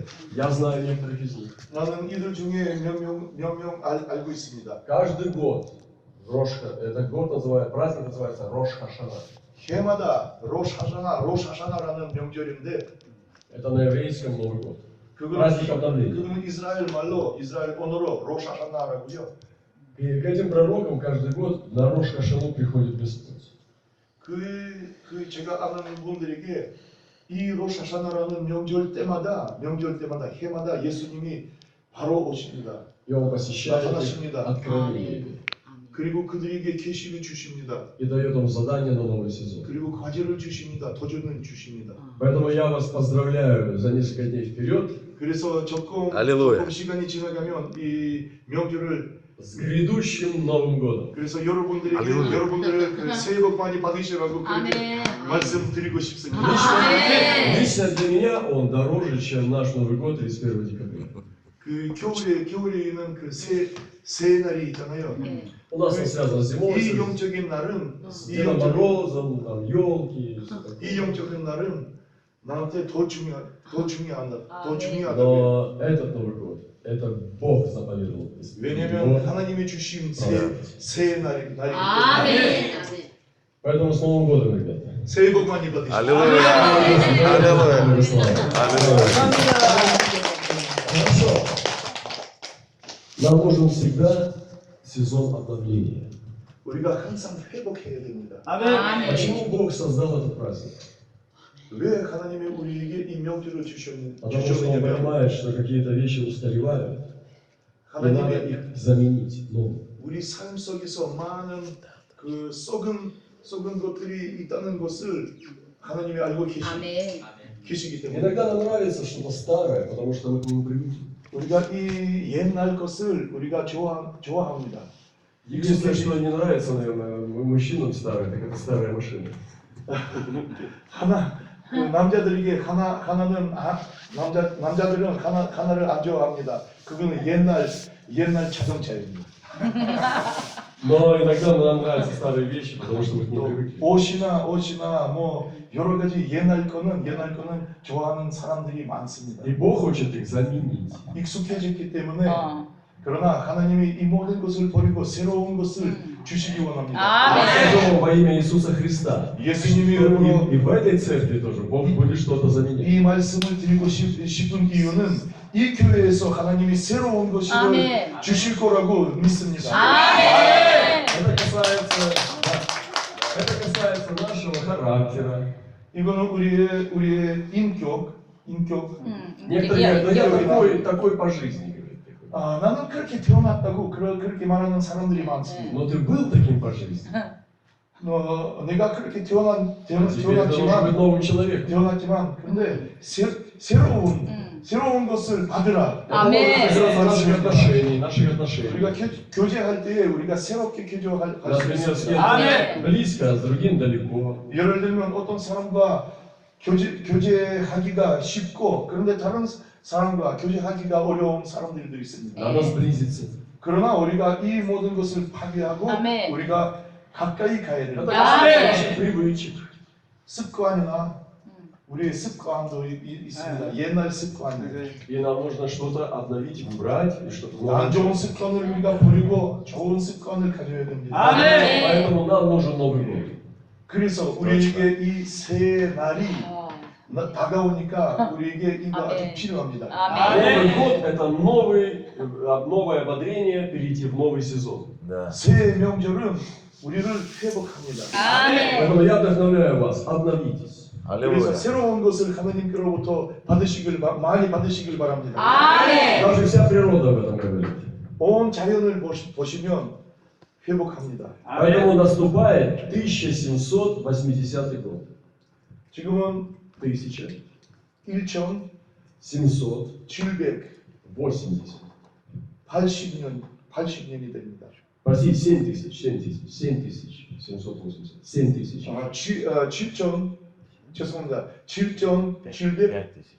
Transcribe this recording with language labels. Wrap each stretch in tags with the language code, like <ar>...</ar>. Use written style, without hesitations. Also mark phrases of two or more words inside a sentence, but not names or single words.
<ru>Я знаю некоторых из них.</ru> <ko>나는 이들 중에 몇 명 알고 있습니다.</ko> <ru>Каждый год этот год праздник называется Рош Хашана.</ru> <ko>해마다 로샤샤나라는 명절인데</ko> <ru>Это на еврейском Новый год.</ru> <ko>그거는</ko> <ru>Праздник обновления.</ru> <ko>그거는 이스라엘 말로 이스라엘 언어로 로샤샤나라고요.</ko> <ru>И к этим пророкам каждый год на Рош Хашану приходит Господь.</ru> <ko>제가 아는 분들에게 이 로샤샤나라는 명절 때마다 해마다 예수님이 바로 오십니다.</ko> <ru>И он посещает их</ru> <ko>나타나십니다.</ko> <ru>откровениями</ru> <ko>그리고 그들에게 계시를 주십니다.</ko> <ru>и дает им задание на новый сезон.</ru> <ko>그리고 과제를 주십니다. 도전을 주십니다.</ko> <ru>Поэтому я вас поздравляю за несколько дней вперед</ru> <ko>그래서 조금 시간이 지나가면 이 명절을</ko> <ru>с грядущим Новым годом.</ru> <ko>그래서 여러분들을 그 새해 복 많이 받으시라고 그렇게 아멘. 말씀드리고 싶습니다. 아멘.</ko> <ru>Лично для меня он дороже, чем наш Новый год 31 декабря.</ru> <ko>그 겨울에는 그 새 날이 있잖아요.</ko> <ru>У нас он связан с зимой,</ru> <ko>이 영적인 날은</ko> <ru>с Дедом Морозом, там, елки.</ru> <ko>이 영적인 날은 나한테 더 중요하다.</ko> <ru>Но этот Новый год, это Бог заповедовал.</ru> <ko>왜냐면 하나님이 주신 새 날이기 때문에 아멘.</ko> <ru>Поэтому с Новым годом, ребята.</ru> <ko>새해 복 많이 받으시고</ko> <ru>Хорошо. Нам нужен всегда сезон обновления.</ru> <ko>우리가 항상 회복해야 됩니다. 아멘.</ko> <ru>Почему Бог создал этот праздник?</ru> <ko>왜 하나님이 우리에게 이 명절을</ko> <ru>Потому что Он</ru> <ko>주셨느냐면</ko> <ru>понимает, что какие-то вещи устаревают, и надо</ru> <ko>하나님의</ko> <ru>их заменить новым.</ru> <ko>우리 삶 속에서 많은 그 썩은 것들이 있다는 것을 하나님이 알고 아멘. 계시기 때문에</ko> <ru>Иногда нам нравится что-то старое, потому что мы к нему привыкли.</ru> <ko>우리가 이 옛날 것을 우리가 좋아합니다.</ko> <ru>Единственное, что не нравится, наверное, мужчинам старое, так это старая машина.</ru> <ko>남자들에게 남자들은 하나를 안 좋아합니다. 그거는 옛날 자동차입니다.</ko> <ru>Но иногда нам нравятся старые вещи, потому что мы к ним привыкли.</ru> <ko>옷이나 뭐 여러 가지 옛날 거는 좋아하는 사람들이 많습니다.</ko> <ru>И Бог хочет их заменить.</ru> <ko>익숙해졌기 때문에 그러나 하나님이 이 모든 것을 버리고 새로운 것을 주시기 원합니다. 아멘.</ko> <ru>Во имя Иисуса Христа.</ru> <ko>예수님이</ko> <ru>И</ru> <ko>이름으로</ko> <ru>в этой церкви тоже Бог будет что-то заменять.</ru> <ko>이 말씀을 드리고 싶은 이유는 이 교회에서 하나님이 새로운 것을 아멘. 주실 거라고 믿습니다. 아멘.</ko> <ru>Это касается нашего характера.</ru> <ko>이거는 우리의 인격.</ko> <ru>Некоторые говорят, я такой по жизни.</ru> <ko>나는 그렇게 태어났다고 그렇게 말하는 사람들이 많습니다.</ko> <ru>Но ты был таким по жизни.</ru> <ko>내가 그렇게</ko> <ru>Теперь ты должен быть</ru> <ko>태어났지만</ko> <ru>новым человеком.</ru> <ko>근데 새로운 것을 받으라. 아멘.</ko> <ru>Наших отношений.</ru> <ko>우리가 교제할 때 우리가 새롭게 교제할 수</ko> <ru>Например, с</ru> <ko>있습니다.</ko> <ru>кем-то близко, а с другим далеко.</ru> <ko>예를 들면 어떤 사람과 교제하기가 쉽고 그런데 다른 사람과 교제하기가 어려운 사람들도 있습니다.</ko> <ru>Надо сблизиться.</ru> <ko>그러나 우리가 이 모든 것을 파괴하고 아멘. 우리가 가까이 가야</ko> <ru>Это</ru> <ko>됩니다.</ko> <ru>касается наших привычек.</ru> <ko>습관이나 우리의 습관도 있습니다. 옛날 습관.</ko> <ru>И нам нужно что-то обновить, убрать, и что-то</ru> <ko>안</ko> <ru>новое.</ru> <ko>좋은 습관을 우리가 버리고 좋은 습관을 가져야 됩니다. 아멘.</ko> <ru>Поэтому нам нужен Новый год.</ru> <ko>그래서 우리에게 이 새 날이 어. 다가오니까 우리에게 이거 아주 아멘. 필요합니다. 아멘.</ko> <ru>Новый год – это новое ободрение перейти в новый сезон. Да.</ru> <ko>새 명절은 우리를 회복합니다. 아멘.</ko> <ru>Поэтому я вдохновляю вас, обновитесь.</ru> <ko>그래서</ko> <ru>Аллилуйя.</ru> <ko>새로운 것을 하나님께로부터 많이 받으시길 바랍니다. 아멘.</ko> <ru>Даже вся природа об этом говорит.</ru> <ko>온 자연을 보시면 회복합니다.</ko> <ru>Поэтому наступает 1780 год.</ru> <ko>지금은 1780. 80년이 됩니다.</ko> <ru>Простите, 7780. 7000.</ru> <ko>아, 7,700</ko>